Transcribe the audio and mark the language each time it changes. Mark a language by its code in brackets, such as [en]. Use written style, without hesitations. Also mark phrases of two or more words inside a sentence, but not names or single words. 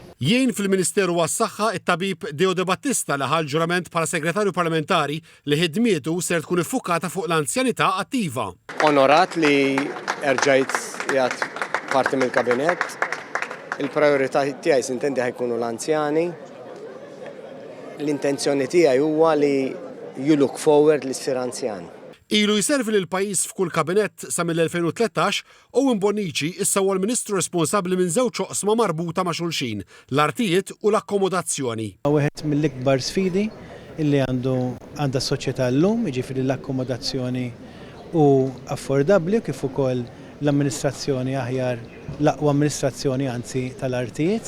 [mt] Jien fil-Ministeru għas-Saħħa it-tabib Deodo Battista li ħal ġurament bħala segretarju parlamentari li ħidmietu ser tkun iffukata fuq l-anzjanità attiva. Onorat li erġajt jgħat parti mill-kabinet, il-priorità tiegħi sintendi ħajkunu l-anzjani. L-intenzjoni tiegħi huwa li [en] you look forward [mt] li ssir anzjan. Ilu jservi lil pajjiż f'kull kabinet sa mill-2013 u Bonnici issa huwa l-Ministru responsabbli minn żewġ oqsma marbuta ma' xulxin, l-artijiet u l-akkomodazzjoni. Wieħed mill-ikbar sfidi illi għandha s-soċjetà llum, jiġifieri l-akkomodazzjoni u affordabbli kif ukoll l-amministrazzjoni aħjar, l-aqwa amministrazzjoni anzi tal-artijiet.